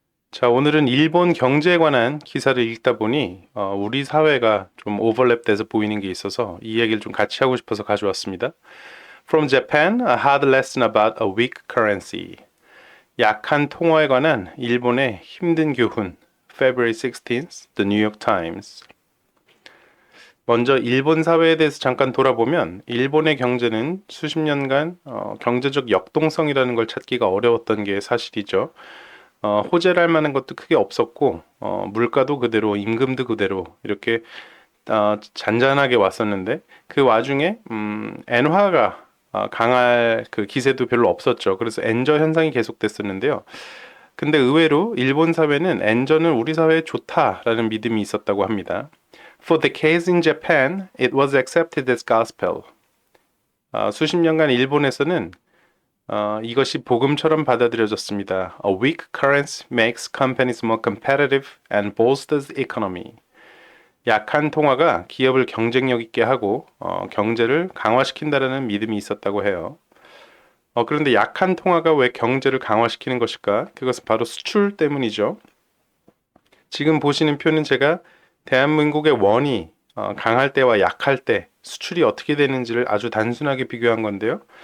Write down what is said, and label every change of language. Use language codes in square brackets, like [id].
[ko] 자, 오늘은 일본 경제에 관한 기사를 읽다 보니 우리 사회가 좀 오버랩돼서 보이는 게 있어서 이 얘기를 좀 같이 하고 싶어서 가져왔습니다. [en] From Japan, a hard lesson about a weak currency. [ko] 약한 통화에 관한 일본의 힘든 교훈. [en] February 16th, The New York Times. [ko] 먼저 일본 사회에 대해서 잠깐 돌아보면 일본의 경제는 수십 년간 경제적 역동성이라는 걸 찾기가 어려웠던 게 사실이죠. 호재를 할 만한 것도 크게 없었고, 물가도 그대로, 임금도 그대로, 이렇게, 잔잔하게 왔었는데, 그 와중에, 엔화가 강할 그 기세도 별로 없었죠. 그래서 엔저 현상이 계속됐었는데요. 근데 의외로 일본 사회는 엔저는 우리 사회에 좋다라는 믿음이 있었다고 합니다. [en] For the case in Japan, it was accepted as gospel. [ko] 수십 년간 일본에서는 이것이 복음처럼 받아들여졌습니다. [en] A weak currency makes companies more competitive and bolsters economy. [ko] 약한 통화가 기업을 경쟁력 있게 하고 경제를 강화시킨다라는 믿음이 있었다고 해요. 그런데 약한 통화가 왜 경제를 강화시키는 것일까? 그것은 바로 수출 때문이죠. 지금 보시는 표는 제가 대한민국의 원이 강할 때와 약할 때 수출이 어떻게 되는지를 아주 단순하게 비교한 건데요.